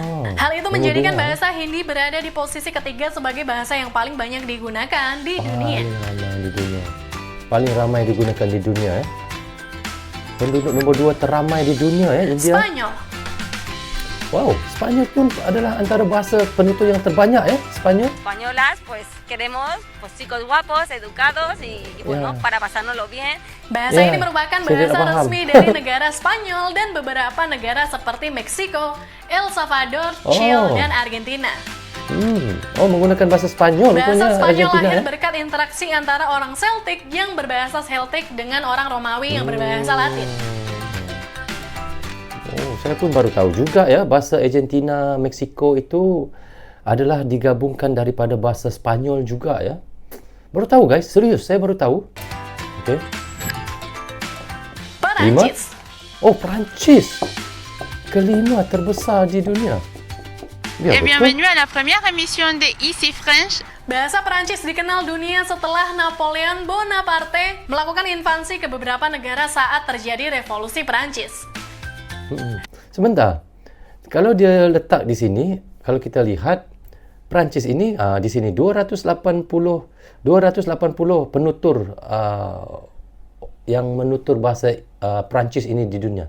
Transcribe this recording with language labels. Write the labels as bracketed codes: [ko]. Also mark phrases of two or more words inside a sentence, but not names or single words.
[id] Hal itu menjadikan bahasa Hindi berada di posisi ketiga sebagai bahasa yang paling banyak digunakan di dunia. [ms] Paling ramai digunakan di dunia ya. Penduduk nombor 2 teramai di dunia ya, India. Spanyol. Wow, Spanyol pun adalah antara bahasa penutur yang terbanyak ya, Spanyol. [es] Españolas, pues queremos pues, chicos guapos, educados y bueno, para pasárnoslo bien. [id] Bahasa ini merupakan bahasa resmi dari negara Spanyol dan beberapa negara seperti Meksiko, El Salvador, Chile, dan Argentina. Menggunakan bahasa Spanyol. Bahasa Spanyol Argentina, lahir berkat interaksi antara orang Celtic yang berbahasa Celtic dengan orang Romawi yang berbahasa Latin. [ms] Saya pun baru tahu juga ya, bahasa Argentina, Meksiko itu adalah digabungkan daripada bahasa Spanyol juga ya. Baru tahu guys, serius saya baru tahu. Okey. Perancis. Perancis. Kelima terbesar di dunia. [fr] Et bienvenue à la première émission de Easy French. [id] Bahasa Perancis dikenal dunia setelah Napoleon Bonaparte melakukan invasi ke beberapa negara saat terjadi revolusi Perancis. [ms] Sebentar. Kalau dia letak di sini, kalau kita lihat Perancis ini di sini 280 penutur yang menutur bahasa Perancis ini di dunia.